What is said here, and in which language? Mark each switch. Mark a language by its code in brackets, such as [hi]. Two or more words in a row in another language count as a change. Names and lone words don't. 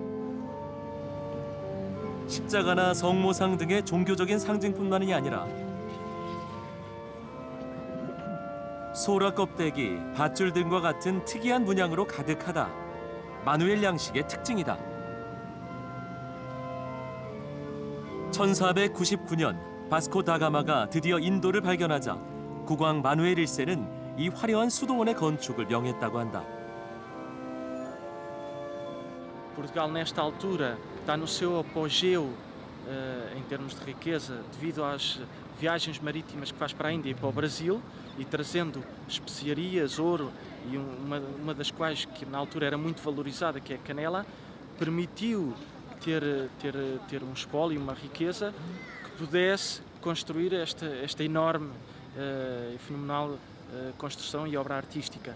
[ko] 십자가나 성모상 등의 종교적인 상징뿐만이 아니라 소라 껍데기, 밧줄 등과 같은 특이한 문양으로 가득하다. 마누엘 양식의 특징이다. 1499년 바스코 다가마가 드디어 인도를 발견하자 국왕 마누엘 1세는 이 화려한 수도원의 건축을 명했다고 한다. [pt] Portugal nesta altura está no seu apogeu em termos de riqueza devido viagens marítimas que faz para a Índia e para o Brasil, e trazendo especiarias, ouro, e uma das quais que na altura era muito valorizada, que é a canela, permitiu ter um espólio, uma riqueza que pudesse construir esta enorme e fenomenal construção e obra artística.